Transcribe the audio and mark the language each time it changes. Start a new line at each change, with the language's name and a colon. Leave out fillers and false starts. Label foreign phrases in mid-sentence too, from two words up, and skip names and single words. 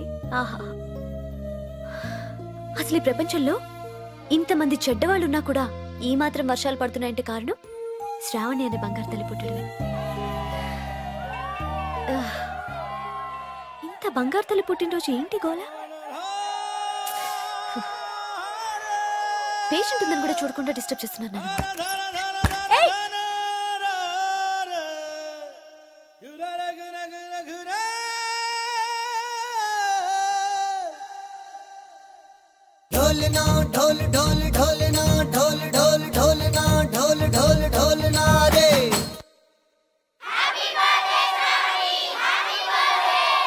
Telugu: ఆహా, అసలు ఈ ప్రపంచంలో ఇంతమంది చెడ్డవాళ్ళున్నా కూడా ఈ మాత్రం వర్షాలు పడుతున్నాయంటే కారణం శ్రావణి అనే బంగారు తల్లి పుట్టడమే. ఇంత బంగారు తల్లి పుట్టినరోజు ఏంటి గోలా? పేషెంట్ ఉందని కూడా చూడకుండా డిస్టర్బ్ చేస్తున్నాను నేను.
Hindi: ढोलना ढोल ढोल ढोलना ढोल ढोल ढोलना ढोल ढोल ढोलना रे.
English: Happy birthday Shravani, Happy birthday.